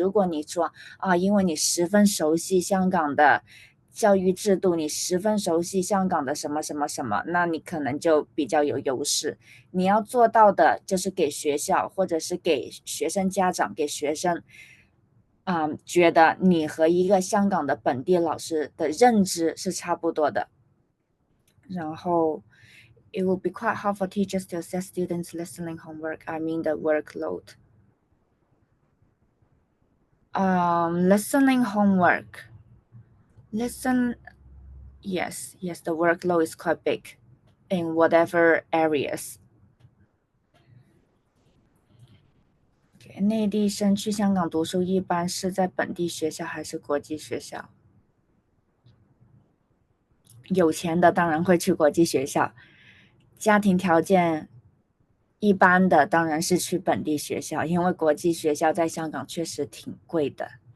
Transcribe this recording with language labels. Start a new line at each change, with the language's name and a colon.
Chinese: 如果你说啊，因为你十分熟悉香港的教育制度，你十分熟悉香港的什么什么什么，那你可能就比较有优势。你要做到的就是给学校或者是给学生家长、给学生，觉得你和一个香港的本地老师的认知是差不多的。然后，
English: it will be quite hard for teachers to assess students' listening homework. I mean the workload. Listening homework. Listen, yes, the workload is quite big in whatever areas.
Chinese: 内地生去香港读书，一般是在本地学校还是国际学校？有钱的当然会去国际学校，家庭条件一般的当然是去本地学校，因为国际学校在香港确实挺贵的。